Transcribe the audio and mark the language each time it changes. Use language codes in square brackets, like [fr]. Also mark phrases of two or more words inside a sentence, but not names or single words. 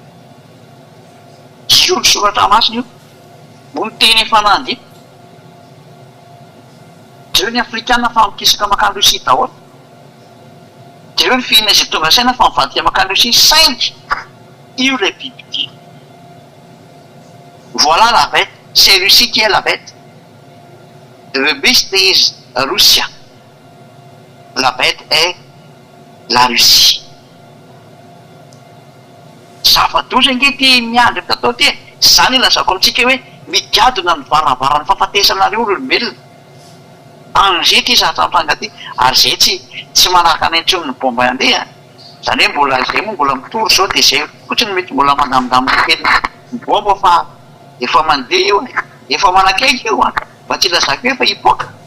[mg] io ny soratra masina io mo ny teny efa nandy zareo ny afrikanina fa mikisaka makany Rosia daholo zareo ny fihinana izay tonga saina fa mivadika makany Rosia saingy io le biby [fr] voilà la bête c'est Russie qui est la bête [mg] le [en] beast is Russia [fr] la bête est la Russie [mg] zava-doza nge ty miandry tatao ty zany ilazako amitsika hoe migadona ny varavarany fahafatesanareo olombelona an'izay ty zahatrantranga ty ary zay tsy manaraka any antsony ny bomba andeha zany hoe mbola zay moa mbola mitory zao dia zay fotsiny mety mbola mandamindamina kely ny bomba fa efa mandeha io efa manakaiky io mba tsy lazako hoe efa hipoaka